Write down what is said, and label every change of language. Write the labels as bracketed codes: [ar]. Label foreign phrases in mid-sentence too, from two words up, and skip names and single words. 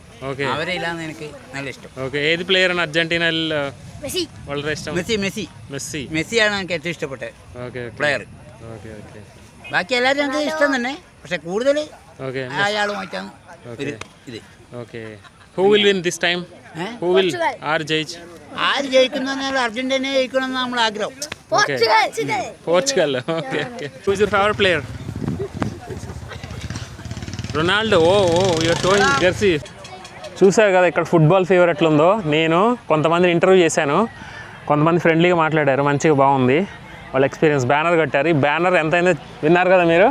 [ml] ഓക്കെ. അവരെ ഇല്ലാന്ന് എനിക്ക് നല്ല ഇഷ്ടം. ഓക്കെ. ഏത് പ്ലെയറാണ് അർജന്റീനയിൽ വളരെ ഇഷ്ടം? മെസ്സി. മെസ്സിയാണ് എനിക്ക് ഏറ്റവും ഇഷ്ടപ്പെട്ട ഓക്കെ പ്ലെയർ. ഓക്കെ ഓക്കെ. ബാക്കി എല്ലാവരും എനിക്ക് ഇഷ്ടം തന്നെ. പക്ഷെ കൂടുതൽ ഓക്കെ. അയാളുമായിട്ടാണ് ഒരു ഇത്. ഓക്കെ. [en] Who will win this time? Who will ആർ ജയിച്ച്? [ml] ആര് ജയിക്കുന്ന അർജന്റീന ജയിക്കണമെന്ന് നമ്മൾ ആഗ്രഹം. [en] Portugal. Okay okay. Who is your favourite player? [te] రొనాల్డో. యూఆర్ టోయింగ్ జెర్సీ. చూసారు కదా ఇక్కడ ఫుట్బాల్ ఫీవర్ ఎట్లుందో. నేను కొంతమందిని ఇంటర్వ్యూ చేశాను. కొంతమంది ఫ్రెండ్లీగా మాట్లాడారు. మంచిగా బాగుంది వాళ్ళ ఎక్స్పీరియన్స్. బ్యానర్ కట్టారు. ఈ బ్యానర్ ఎంతైందో విన్నారు కదా మీరు.